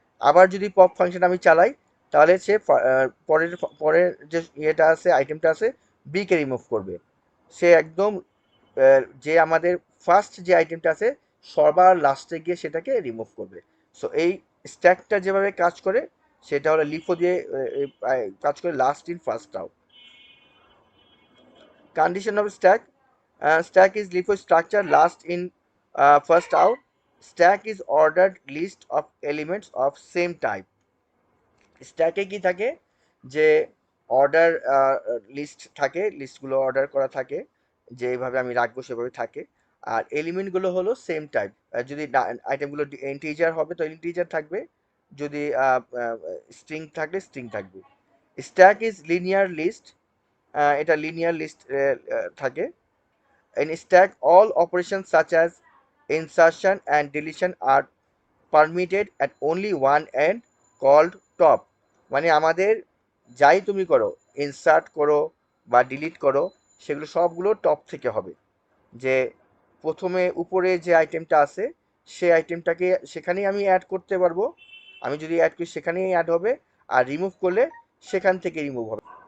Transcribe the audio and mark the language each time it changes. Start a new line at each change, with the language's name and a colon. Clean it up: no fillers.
Bangla: আবার যদি pop function আমি চালাই, তাহলে সে পরের পরের যে ইয়েটা আছে, আইটেমটা আছে, বি কে রিমুভ করবে। সে একদম যে আমাদের ফার্স্ট যে আইটেমটা আছে, সবার লাস্টে গিয়ে সেটাকে রিমুভ করবে। সো এই স্ট্যাকটা যেভাবে কাজ করে, সেটা হলো লিফো দিয়ে কাজ করে, last in first out.
English: Condition of stack. Stack is LIFO structure last in first out. Stack is ordered list of elements of same type.
Bangla: স্ট্যাকে কি থাকে, যে অর্ডার লিস্ট থাকে, লিস্টগুলো অর্ডার করা থাকে, যেভাবে আমি রাখবো সেভাবে থাকে। আর এলিমেন্টগুলো হলো সেম টাইপ। যদি আইটেমগুলো ইন্টিজার হবে তো ইন্টিজার থাকবে, যদি স্ট্রিং থাকলে স্ট্রিং থাকবে।
English: stack is linear list,
Bangla: এটা লিনিয়ার লিস্ট থাকে।
English: In stack, all operations such as insertion and deletion are permitted at only one end called top.
Bangla: মানে আমাদের যাই তুমি করো, ইনসার্ট করো বা ডিলিট করো, সেগুলো সবগুলো টপ থেকে হবে। যে প্রথমে উপরে যে আইটেমটা আছে, সেই আইটেমটাকে সেখানেই আমি অ্যাড করতে পারবো। আমি যদি অ্যাড করি সেখানেই অ্যাড হবে, আর রিমুভ করলে সেখান থেকে রিমুভ হবে।